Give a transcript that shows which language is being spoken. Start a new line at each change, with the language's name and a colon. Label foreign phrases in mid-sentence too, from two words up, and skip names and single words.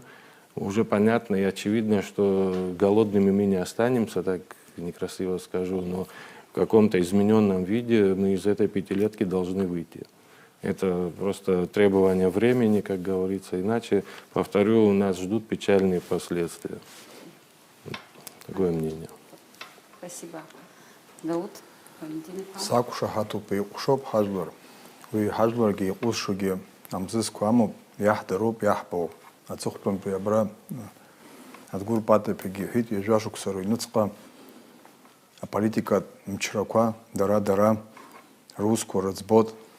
Russian: Уже понятно и очевидно, что голодными мы не останемся, так некрасиво скажу, но в каком-то измененном виде мы из этой пятилетки должны выйти. Это просто требование времени, как говорится. Иначе, повторю, нас ждут печальные последствия. Такое мнение. Спасибо. Дауд, Валентин.
Abkhazian: Сакушахатуп иҟәшоуп ҳажәлар. Уи ҳажәларгьы иҟәызшогьы амзызқәа амоуп, иаҳдароуп, иаҳбоуп. Аҵыхәтәантәи абра Адгәыр Патовигьы иҳәеит, ҩажәа шықәса рыҩныҵҟа аполитикатә мчрақәа дара русқәа рыӡбоит.